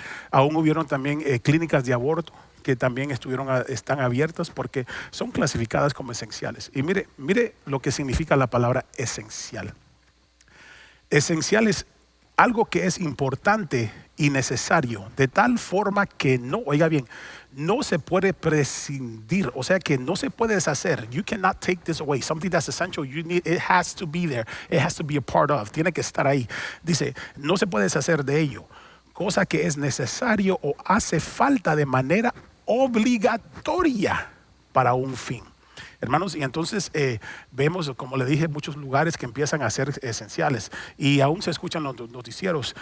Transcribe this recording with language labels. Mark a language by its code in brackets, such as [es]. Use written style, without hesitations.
[es] Aún hubieron también clínicas de aborto que también están abiertas porque son clasificadas como esenciales. Y mire lo que significa la palabra esencial. Esencial es algo que es importante y necesario, de tal forma que no, oiga bien, no se puede prescindir, o sea que no se puede deshacer. [en] You cannot take this away. Something that's essential, it has to be there. It has to be a part of. [es] Tiene que estar ahí. Dice, no se puede deshacer de ello. Cosa que es necesario o hace falta de manera obligatoria para un fin. Hermanos, y entonces vemos, como le dije, muchos lugares que empiezan a ser esenciales y aún se escuchan los noticieros.